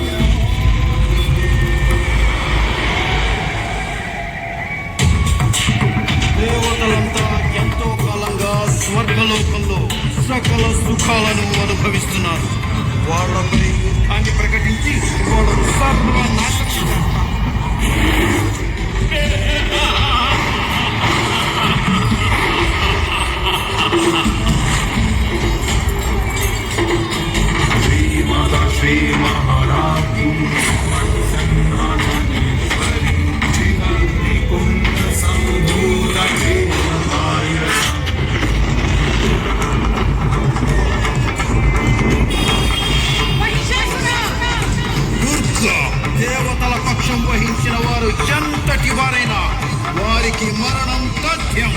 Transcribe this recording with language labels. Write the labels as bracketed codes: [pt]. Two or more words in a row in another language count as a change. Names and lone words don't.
[te] దేవతలంతా ఎంతో కాలంగా స్వర్గలోకంలో సకల సుఖాలను అనుభవిస్తున్నారు. వాళ్ళపై యుద్ధాన్ని ప్రకటించి వాళ్ళను సర్వనాశనం చేస్తాను. [sa] श्रीमाता श्री महारानी कुंड संभूत [te] దుర్గా, దేవతల పక్షం వహించిన వారు ఎంతటి వారైనా వారికి మరణం తథ్యం.